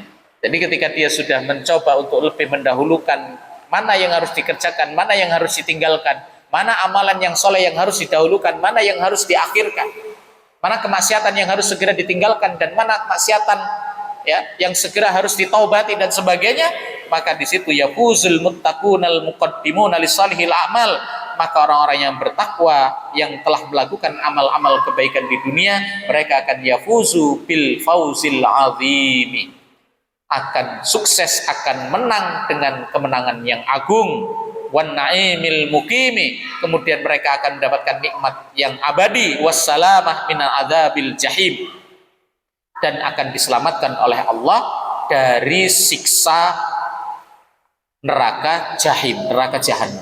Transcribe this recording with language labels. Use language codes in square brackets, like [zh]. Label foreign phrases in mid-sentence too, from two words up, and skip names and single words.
[id] Jadi ketika dia sudah mencoba untuk lebih mendahulukan mana yang harus dikerjakan, mana yang harus ditinggalkan, mana amalan yang soleh yang harus didahulukan, mana yang harus diakhirkan, mana kemaksiatan yang harus segera ditinggalkan, dan mana kemaksiatan, ya, yang segera harus ditaubati dan sebagainya, maka di situ [ar] yafuzul muttaqunal muqaddimuna lisalihil a'mal, [id] maka orang-orang yang bertakwa yang telah melakukan amal-amal kebaikan di dunia, mereka akan [ar] yafuzu bil fauzil azimi, [id] akan sukses, akan menang dengan kemenangan yang agung, [ar] wan naimil muqimi, [id] kemudian mereka akan mendapatkan nikmat yang abadi, [ar] wassalamah minal adzabil jahim, [id] dan akan diselamatkan oleh Allah dari siksa neraka jahim, neraka jahanam.